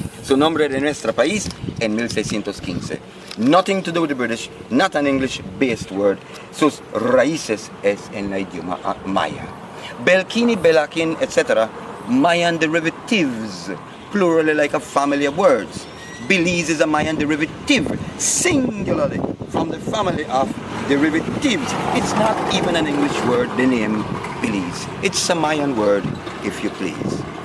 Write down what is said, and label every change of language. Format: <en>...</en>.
<es>Su nombre de nuestro país en 1615.</es> <en>Nothing to do with the British, not an English-based word.</en> <es>Sus raíces es en la idioma Maya. Belkini, Belakin, etc.</es> <en>Mayan derivatives, plurally like a family of words. Belize is a Mayan derivative, singularly, from the family of derivatives. It's not even an English word, the name Belize. It's a Mayan word, if you please.</en>